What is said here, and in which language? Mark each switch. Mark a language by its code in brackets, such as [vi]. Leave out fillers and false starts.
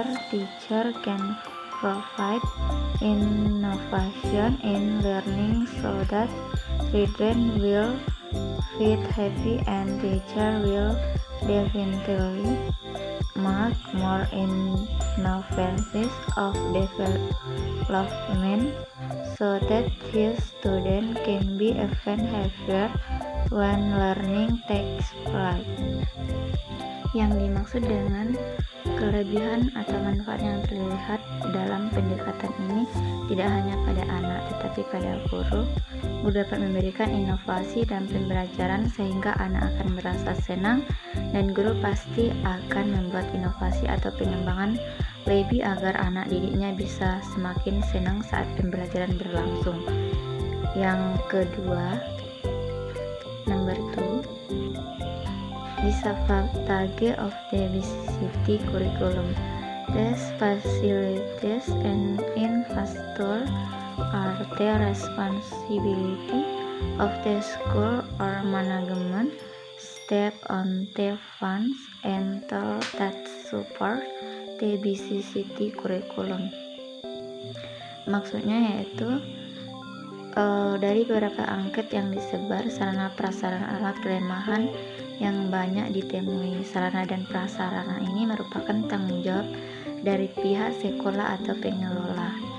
[en] teacher can provide innovation in learning so that children will feel happy and teacher will definitely make more innovations of development so that his student can be even happier when learning takes place. [id] Yang dimaksud dengan kelebihan atau manfaat yang terlihat dalam pendekatan ini tidak hanya pada anak, tetapi pada guru. Guru dapat memberikan inovasi dalam pembelajaran sehingga anak akan merasa senang, dan guru pasti akan membuat inovasi atau pengembangan lebih agar anak didiknya bisa semakin senang saat pembelajaran berlangsung. Yang kedua, [en] number 2, disadvantage of the BCCT curriculum. These facilities and infrastructure are the responsibility of the school or management staff on the funds and tools that support the BCCT curriculum. [id] Maksudnya yaitu dari beberapa angket yang disebar, sarana prasarana alat kelemahan yang banyak ditemui. Sarana dan prasarana ini merupakan tanggung jawab dari pihak sekolah atau pengelola.